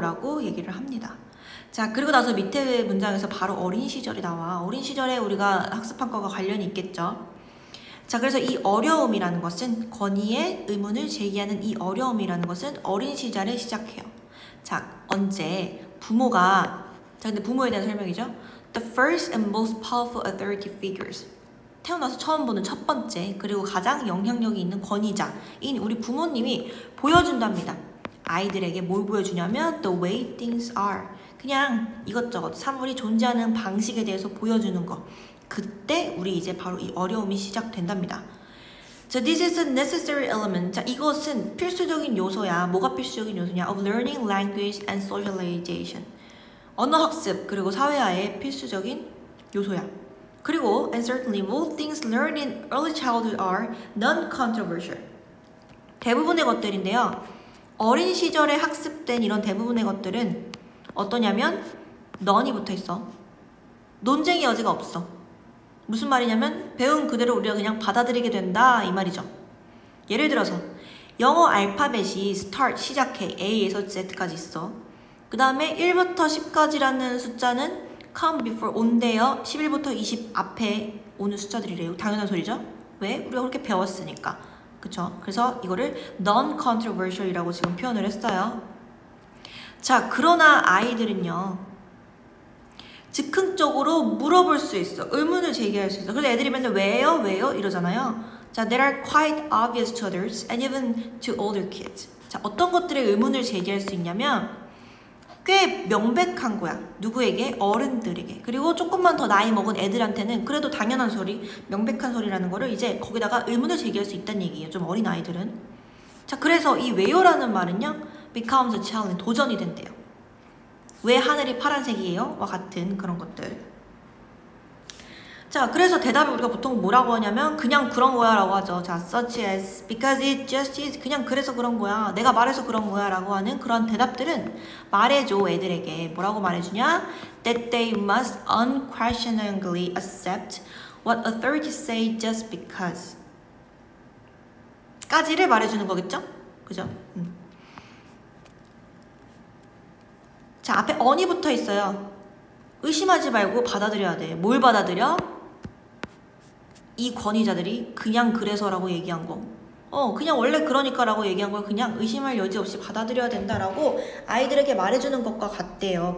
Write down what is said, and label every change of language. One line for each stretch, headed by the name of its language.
Korean: 라고 얘기를 합니다. 자, 그리고 나서 밑에 문장에서 바로 어린 시절이 나와. 어린 시절에 우리가 학습한 거가 관련이 있겠죠. 자, 그래서 이 어려움이라는 것은 권위에 의문을 제기하는 이 어려움이라는 것은 어린 시절에 시작해요. 자, 언제 부모가, 자, 근데 부모에 대한 설명이죠.
English: The first and most powerful authority figures.
Korean: 태어나서 처음 보는 첫 번째 그리고 가장 영향력이 있는 권위자인 우리 부모님이 보여준답니다. 아이들에게 뭘 보여주냐면
English: the way things are.
Korean: 그냥 이것저것 사물이 존재하는 방식에 대해서 보여주는 거. 그때 우리 이제 바로 이 어려움이 시작된답니다.
English: 자, this is a necessary element.
Korean: 자, 이것은 필수적인 요소야. 뭐가 필수적인 요소냐?
English: Of learning language and socialization.
Korean: 언어 학습 그리고 사회화의 필수적인 요소야.
English: 그리고 and certainly most things learned in early childhood are non-controversial.
Korean: 대부분의 것들인데요. 어린 시절에 학습된 이런 대부분의 것들은 어떠냐면 none이 붙어 있어. 논쟁의 여지가 없어. 무슨 말이냐면 배운 그대로 우리가 그냥 받아들이게 된다 이 말이죠. 예를 들어서 영어 알파벳이 start 시작해 A에서 Z까지 있어. 그 다음에 1부터 10까지라는 숫자는
English: come before
Korean: 온대요. 11부터 20 앞에 오는 숫자들이래요. 당연한 소리죠. 왜? 우리가 그렇게 배웠으니까. 그쵸? 그래서 이거를 non-controversial이라고 지금 표현을 했어요. 자, 그러나 아이들은요. 즉흥적으로 물어볼 수 있어. 의문을 제기할 수 있어. 그래서 애들이 맨날 왜요? 왜요? 이러잖아요.
English: 자, they are quite obvious to others and even to older kids.
Korean: 자, 어떤 것들에 의문을 제기할 수 있냐면 꽤 명백한 거야. 누구에게? 어른들에게. 그리고 조금만 더 나이 먹은 애들한테는 그래도 당연한 소리, 명백한 소리라는 거를 이제 거기다가 의문을 제기할 수 있다는 얘기예요. 좀 어린 아이들은. 자, 그래서 이 왜요라는 말은요.
English: becomes a challenge.
Korean: 도전이 된대요. 왜 하늘이 파란색이에요? 와 같은 그런 것들. 자, 그래서 대답을 우리가 보통 뭐라고 하냐면 그냥 그런 거야 라고 하죠.
English: 자, such as, because it just is.
Korean: 그냥 그래서 그런 거야. 내가 말해서 그런 거야 라고 하는 그런 대답들은 말해줘 애들에게. 뭐라고 말해주냐?
English: That they must unquestioningly accept what authorities say just because.
Korean: 까지를 말해주는 거겠죠? 그죠? 자, 앞에 on이 붙어 있어요. 의심하지 말고 받아들여야 돼. 뭘 받아들여? 이 권위자들이 그냥 그래서라고 얘기한 거. 그냥 원래 그러니까 라고 얘기한 걸 그냥 의심할 여지 없이 받아들여야 된다라고 아이들에게 말해주는 것과 같대요.